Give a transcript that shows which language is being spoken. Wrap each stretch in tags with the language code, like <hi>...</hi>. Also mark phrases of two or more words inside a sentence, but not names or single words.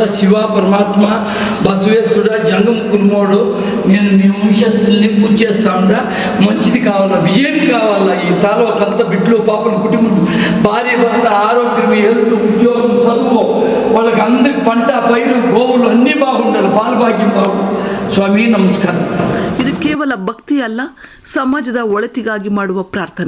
<te>శివ పరమాత్మ బసవేశ్వరుడ జంగం కుర్మోడు, నేను మీ వంశస్థుల్ని పూజ చేస్తా ఉండా, మంచిది కావాలా, విజయం కావాలా. ఈ తాలూకు అంతా బిడ్డలు పాపలు కుటుంబం భార్య భర్త ఆరోగ్యం, హెల్త్, ఉద్యోగం, చదువు, వాళ్ళకి అందరికి పంట పైరు గోవులు అన్నీ బాగుండాలి, పాలభాగ్యం బాగుండాలి.</te> <kn>ಸ್ವಾಮಿ ನಮಸ್ಕಾರ. ಇದು ಕೇವಲ ಭಕ್ತಿ ಅಲ್ಲ, ಸಮಾಜದ ಒಳಿತಿಗಾಗಿ ಮಾಡುವ ಪ್ರಾರ್ಥನೆ.</kn>